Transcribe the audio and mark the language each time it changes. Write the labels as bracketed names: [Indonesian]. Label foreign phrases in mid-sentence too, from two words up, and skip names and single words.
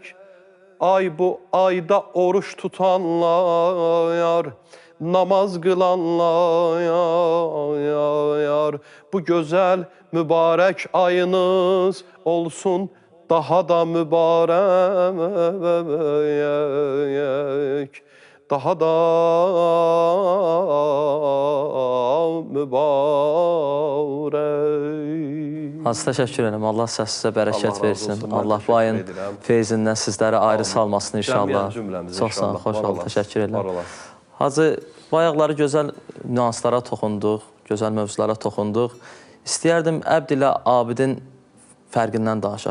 [Turkish] Ay bu ayda oruç tutanlar, namaz kılanlar, bu güzel mübarek ayınız olsun daha da mübarek. Daha da mübarek. [Azerbaijani] Hacı, təşəkkür edirəm. Allah sizə bərəkət Allah razı versin. olsun. Mən Allah bu təşəkkür ayın edirəm. feyzindən sizləri ayrı salmasın inşallah. Cəmiyyət cümləmizə Çox sağ olun, inşallah. xoş Var olun, olasın, təşəkkür var edirəm. olasın. Hacı, bayaqları gözəl nüanslara toxunduq, gözəl mövzulara toxunduq. İstəyərdim Əbd ilə Abidin fərqindən danışaq.